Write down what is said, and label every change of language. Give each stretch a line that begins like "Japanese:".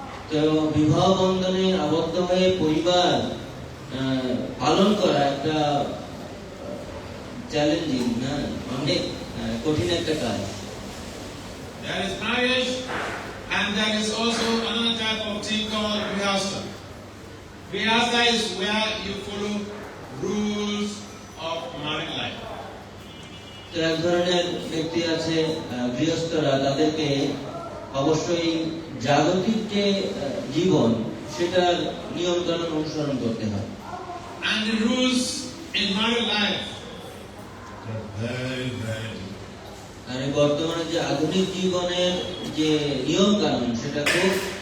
Bangla: তো বিবাহ বন্ধনে আবদ্ধ হয়ে পরিবার পালন করা একটা চ্যালেঞ্জিং, অনেক কঠিন একটা কাজ।
English: There is marriage and there is also another type of thing called grihastha. Grihastha is where you follow rules of married life.
Bangla: তো এক ধরনের ব্যক্তি আছে গৃহস্থরা, তাদেরকে অবশ্যই জাগতিক যে জীবন সেটার নিয়ম কানুন অনুসরণ করতে হয়।
English: And the rules in married life are very, very different.
Bangla: আর এই বর্তমানে যে আধুনিক জীবনের যে নিয়ম কানুন সেটা খুব